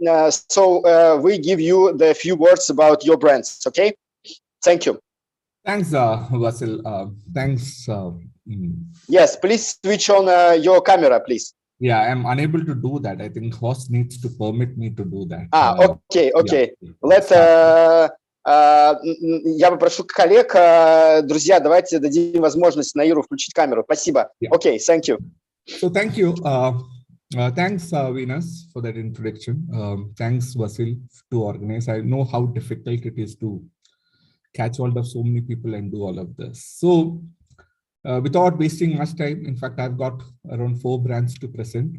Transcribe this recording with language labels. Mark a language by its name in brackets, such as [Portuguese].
[English] So we give you the few words about your brands, okay? Thank you. Thanks, Vasil. Thanks. Yes, please switch on your camera, please. Yeah, I'm unable to do that. I think host needs to permit me to do that. Okay. Yeah. [Russian] Я попрошу коллег, друзья, давайте дадим возможность Наиру включить камеру. Спасибо. [English] Yeah. Okay, thank you. So thank you. Thanks, Venus, for that introduction. Thanks, Vasil, to organize. I know how difficult it is to catch hold of so many people and do all of this. So without wasting much time, in fact, I've got around 4 brands to present.